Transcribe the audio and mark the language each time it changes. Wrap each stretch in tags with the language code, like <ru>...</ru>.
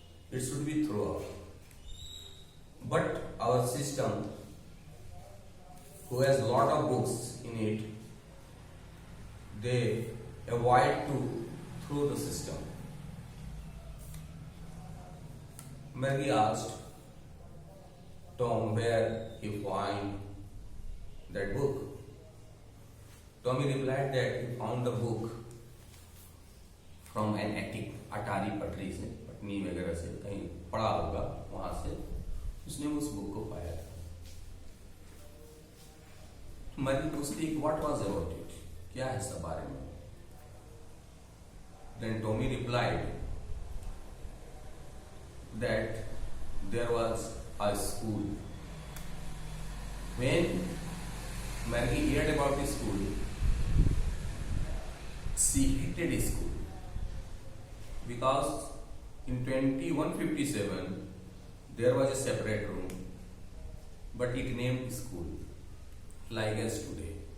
<en>It should be thrown out. But our system, who has a lot of books in it, they avoid to throw the system. Maggie asked Tom where he found that book. Tommy replied that he found the book from an attic,</en> <hi>अटारी पटरी से, पटनी वगैरह से कहीं पड़ा होगा, वहां से उसने उस बुक को पाया. मरी पूछती</hi> <en>what was about it,</en> <hi>क्या है सब बारे में.</hi> <en>Then Tommy replied that there was a school. When Maggie heard about the school, she hated school because in 2157 there was a separate room, but it named school like as today.</en>